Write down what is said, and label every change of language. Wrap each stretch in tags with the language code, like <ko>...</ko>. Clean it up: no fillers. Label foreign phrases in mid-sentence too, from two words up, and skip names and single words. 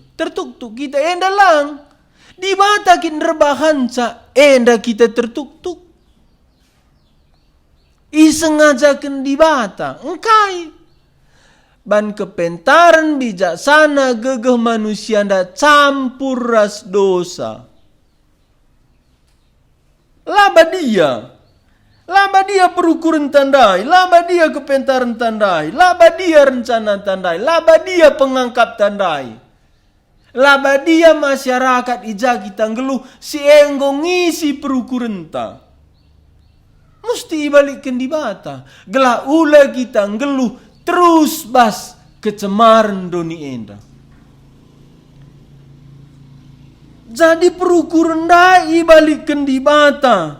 <btx>Tertuk-tuk kita enda lang. Dibata kin rebahanca enda kita tertuk-tuk. Isengajakan dibata. Engkai. Ban kepentaran bijaksana gegeh manusia nda campur ras dosa. Laba dia perukuran tandai, laba dia kepentaran tandai, laba dia rencana tandai, laba dia pengangkap tandai. Laba dia masyarakat ija kita ngeluh si enggo ngisi perukurenta. Mesti ibalikkan di bata. Gelah ula kita ngeluh terus bas kecemaran doni enda. Jadi perukuran dah ibalikkan di bata.</btx>